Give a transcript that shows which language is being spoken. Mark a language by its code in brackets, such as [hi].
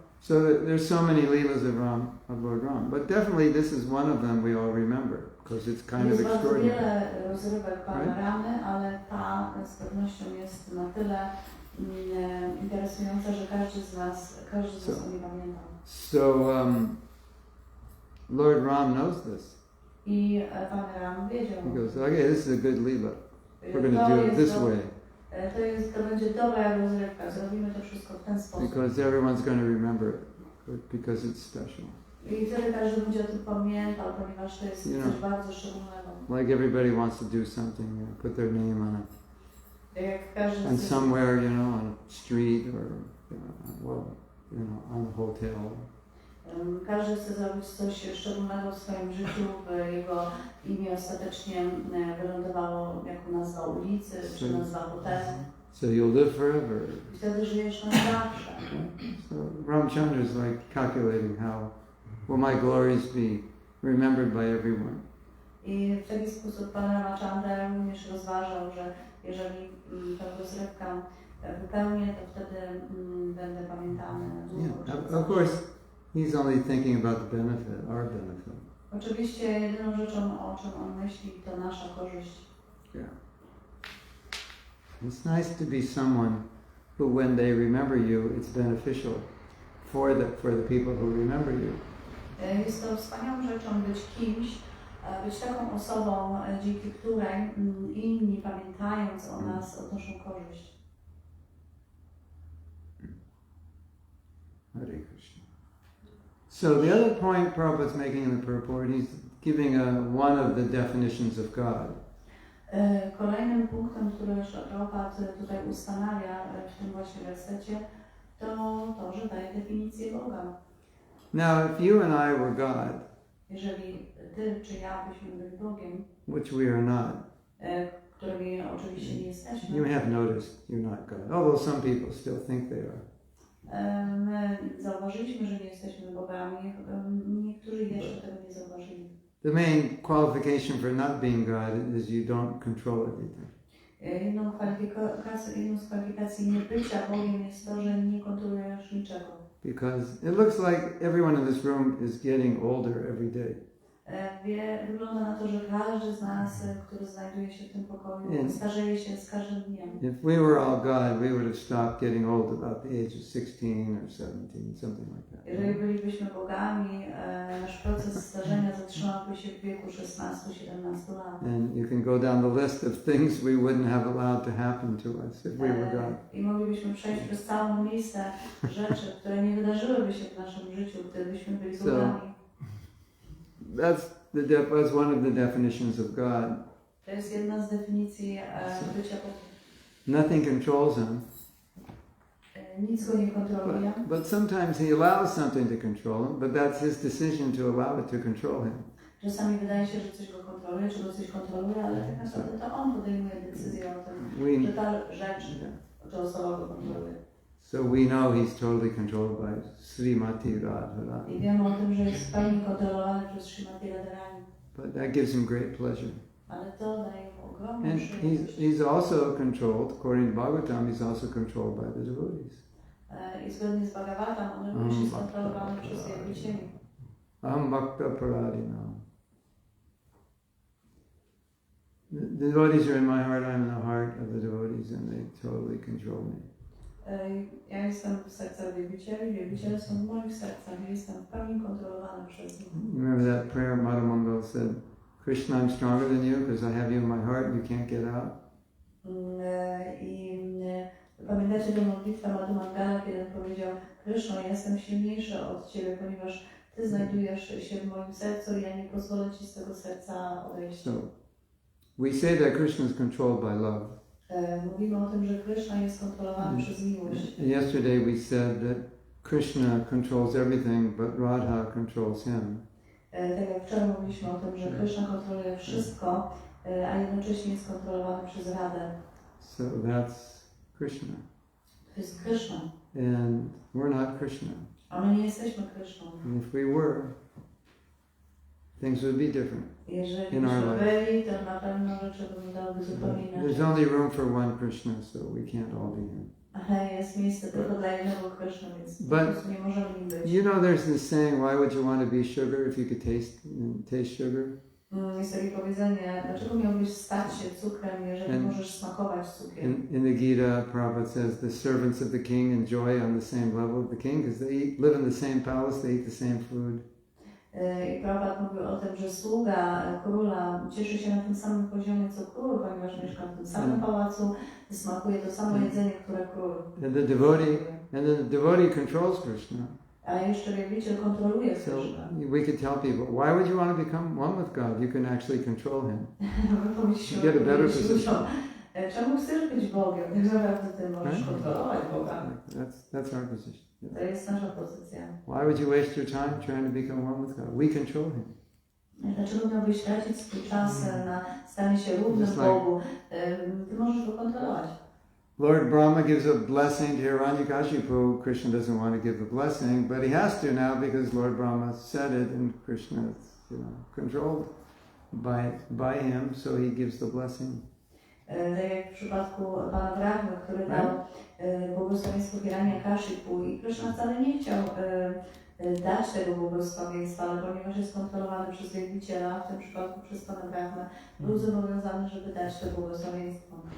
[en] So there's so many leelas of Lord Ram, but definitely this is one of them we all remember because it's kind of extraordinary. [pl] Jest bardzo wiele rozrywek Pana Ramy, ale ta z pewnością jest na tyle interesująca, że każdy z nas o niej pamięta. [en] So Lord Ram knows this. [pl] I Pan Ram wiedział. [en] He goes, okay, this is a good leela. We're going to do it this way. [pl] To będzie dobra rozrywka. Zrobimy to wszystko w ten sposób. [en] Because everyone's going to remember it, because it's special. [pl] I wtedy każdy będzie o tym pamiętał, ponieważ to jest coś bardzo szczególnego. [en] Like everybody wants to do something, put their name on it. [pl] Jak każdy [en] And somewhere, on a street or, on a hotel. [pl] Każdy chce zrobić coś szczególnego w swoim życiu, by jego imię ostatecznie wylądowało jako nazwa ulicy, czy nazwa hotelu. [en] So you'll live forever. [pl] Wtedy żyjesz na zawsze. [en] So Rāmacandra is like calculating how will my glories be remembered by everyone. [pl] I w taki sposób Pan Rāmacandra również rozważał, że jeżeli tę rozrywkę wypełnię, to wtedy będę pamiętany. [en] Of course, he's only thinking about the benefit, our benefit. [pl] Oczywiście jedyną rzeczą, o czym on myśli, to nasza korzyść. [en] Yeah. It's nice to be someone who, when they remember you, it's beneficial for the people who remember you. [pl] Jest to wspaniałą rzeczą być kimś, być taką osobą, dzięki której inni, pamiętając o nas, odnoszą korzyść. [en] Krishna. So the other point Prabhupada's making in the purport, he's giving one of the definitions of God. [pl] Kolejnym punktem, który Prabhupada tutaj ustanawia w tym właśnie wersecie, to, że daje definicję Boga. [en] Now, if you and I were God, [pl] jeżeli ty czy ja byśmy byli Bogiem, [en] which we are not, [pl] którymi oczywiście nie jesteśmy, [en] you may have noticed you're not God, although some people still think they are. [pl] My zauważyliśmy, że nie jesteśmy bogami, niektórzy jeszcze tego nie zauważyli. [en] The main qualification for not being God is you don't control everything. [pl] Jedną z kwalifikacji niebycia Bogiem jest to, że nie kontrolujesz niczego. [en] Because it looks like everyone in this room is getting older every day. [pl] Wygląda na to, że każdy z nas, który znajduje się w tym pokoju, starzeje się z każdym dniem. [en] If we were all God, we would have stopped getting old about the age of 16 or 17, something like that. [pl] Jeżeli bylibyśmy bogami, nasz proces starzenia zatrzymałby się w wieku 16-17 lat. [en] And you can go down the list of things we wouldn't have allowed to happen to us if we were God. [pl] I moglibyśmy przejść przez całą listę rzeczy, które nie wydarzyłyby się w naszym życiu, gdybyśmy byli bogami. [en] That's one of the definitions of God. [pl] To jest jedna z definicji bycia Bogiem. [en] Nothing controls him. [pl] Nic go nie kontroluje. [en] But sometimes he allows something to control him, but that's his decision to allow it to control him. [pl] Czasami wydaje się, że coś go kontroluje, czy go coś kontroluje, ale tak naprawdę to on podejmuje decyzję o tym, że ta rzecz, czy osoba go kontroluje. [en] So we know he's totally controlled by Srimati Radharani. [pl] I wiemy o tym, że jest w pełni kontrolowany przez Srimati Radharani. [en] But that gives him great pleasure. [pl] Ale to daje mu ogromną [en] And [pl] przyjemność. [en] he's also controlled, according to Bhagavatam, he's also controlled by the devotees. [pl] I zgodnie z Bhagavatam, on również jest kontrolowany przez wielbicieli. [sa] Aham bhakta paradina. [en] The devotees are in my heart, I'm in the heart of the devotees, and they totally control me. [pl] Ja jestem w sercach wielbicieli, wielbiciele są w moich sercach, ja jestem w pełni kontrolowany przez nich. [en] Remember that prayer Madhu Mangal said, Krishna, I'm stronger than you because I have you in my heart and you can't get out. [pl] I pamiętacie tę modlitwę Madhu Mangala, kiedy on powiedział, Krishna, ja jestem silniejszy od Ciebie, ponieważ Ty znajdujesz się w moim sercu i ja nie pozwolę Ci z tego serca odejść. [en] So, we say that Krishna is controlled by love. [pl] Mówimy o tym, że Krishna jest kontrolowany przez miłość. [en] Yesterday we said that Krishna controls everything, but Radha controls him. [pl] Tak jak wczoraj mówiliśmy o tym, że Krishna kontroluje wszystko, a jednocześnie jest kontrolowany przez Radę. [en] So that's Krishna. [pl] To jest Krishna. [en] And we're not Krishna. [pl] A my nie jesteśmy Krishną. [en] And if we were, things would be different. [pl] Jeżeli byśmy byli, to na pewno rzeczy wyglądałyby zupełnie inaczej. [en] There's only room for one Krishna, so we can't all be him. [pl] Ale jest miejsce tylko dla jednego Krishna, więc po prostu nie możemy nim być. [en] You know, there's this saying, why would you want to be sugar if you could taste sugar? [pl] Jest takie powiedzenie, dlaczego miałbyś stać się cukrem, jeżeli możesz smakować cukrem? [en] In the Gita, Prabhupada says the servants of the king enjoy on the same level of the king because they live in the same palace, they eat the same food. [pl] I Prabhupada mówił o tym, że sługa króla cieszy się na tym samym poziomie co król, ponieważ mieszka w tym samym pałacu, smakuje to samo jedzenie, które król. [en] And the devotee controls Krishna. [pl] A jeszcze wielbiciel kontroluje Krishna. [en] So we could tell people, why would you want to become one with God? You can actually control him. You get a better position. [pl] Czemu chcesz być Bogiem? Tak naprawdę ty możesz kontrolować Boga. [en] That's our position. [pl] To jest nasza pozycja. [en] Why would you waste your time trying to become one with God? We control him. [pl] Dlaczego miałbyś tracić swój czas na stanie się równym Bogu? Ty możesz go kontrolować. [en] Lord Brahma gives a blessing to Hiranyakashipu. Krishna doesn't want to give the blessing, but he has to now because Lord Brahma said it, and Krishna is, controlled by him, so he gives the blessing. [pl] Tak jak w przypadku Pana Brahmy, który dał błogosławieństwo Hiranyakashipu i Krishna wcale nie chciał dać tego błogosławieństwa, ale ponieważ jest kontrolowany przez wielbiciela, w tym przypadku przez Pana Brahmę, był zobowiązany, żeby dać to błogosławieństwo.